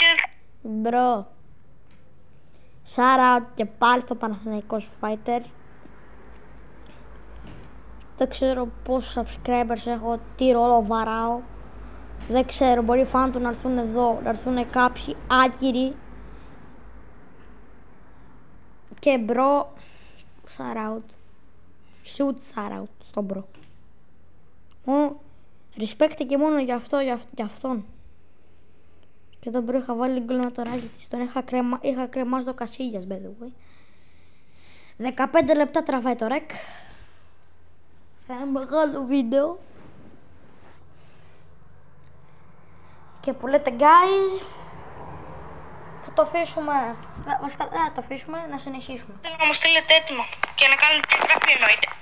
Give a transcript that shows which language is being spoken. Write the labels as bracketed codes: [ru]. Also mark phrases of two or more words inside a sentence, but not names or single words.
[el] Μπρο, [en] shout out [el] και πάλι στο Παναθηναϊκός Fighter. Δεν ξέρω πόσους subscribers έχω, τι ρόλο βαράω. Δεν ξέρω, μπορεί φαν του να έρθουν εδώ, να έρθουν κάποιοι άκυροι. Και μπρο, [en] shout out. Shout out [el] στον μπρο. Respect και μόνο για αυτόν. Και τον μπρο είχα βάλει γκολ με τον Ράκη, τον είχα κρεμάσει το Κασίλιας, [en] by the way. [el] 15 λεπτά τραβάει το ρεκ. Θα είναι μεγάλο βίντεο. Και που λέτε guys, θα το αφήσουμε, βασικά θα το αφήσουμε να συνεχίσουμε. Θέλω να μου στείλετε έτοιμο και να κάνετε και εγγραφή εννοείται.